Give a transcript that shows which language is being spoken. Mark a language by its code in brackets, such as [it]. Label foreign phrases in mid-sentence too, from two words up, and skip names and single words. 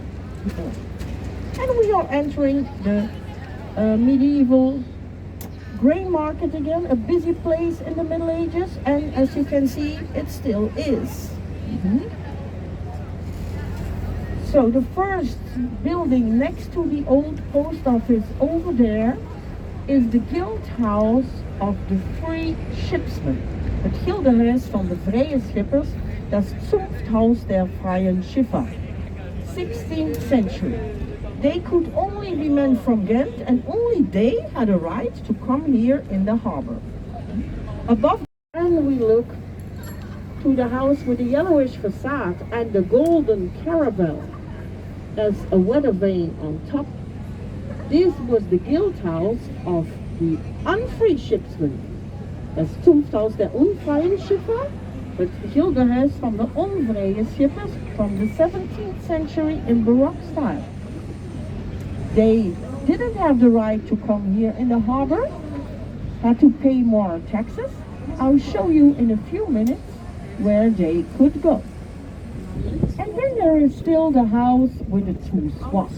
[en] And we are entering the medieval grain market again, a busy place in the Middle Ages, and as you can see, it still is. So the first building next to the old post office over there is the guild house of the free shipsmen. [nl] Het gildehuis van de vrije schippers, [de] das Zunfthaus der freien Schiffer. [en] 16th century. They could only be men from Ghent, and only they had a right to come here in the harbor. Above, and we look to the house with the yellowish facade and the golden caravel as a weather vane on top. This was the guild house of the unfree shipsmen. [de] Das Zunfthaus der unfreien Schiffer, [nl] het gildehuis van de onvrije schippers [en] from the 17th century in Baroque style. They didn't have the right to come here in the harbor, had to pay more taxes. I'll show you in a few minutes where they could go. And then there is still the house with the two swans.